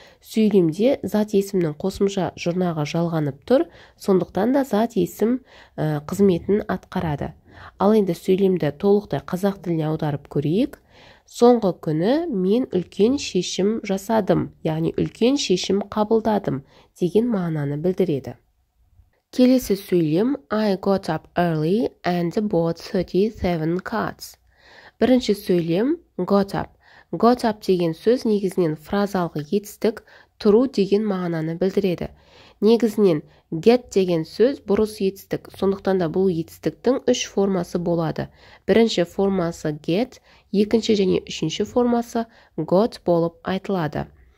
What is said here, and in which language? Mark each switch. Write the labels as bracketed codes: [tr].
[kk] Сөйлемде зат есімнің қосымша жұрнағы жалғанып тұр, сондықтан да зат есім қызметін атқарады. Ал енді сөйлемді толықтай қазақ тіліне аударып көрейік. Соңғы күні мен үлкен шешім жасадым, яғни үлкен шешім қабылдадым деген мағынаны білдіреді. Келесі сөйлем [en] I got up early and bought 37 cards. [kk] Бірінші сөйлем got up. Got up деген сөз негізінен фразалық етістік тұру деген мағынаны білдіреді. Негізінен get деген сөз бұрыс етістік, сондықтан да бұл етістіктің үш формасы болады. Бірінші формасы get, екінші және үшінші формасы got болып айтылады.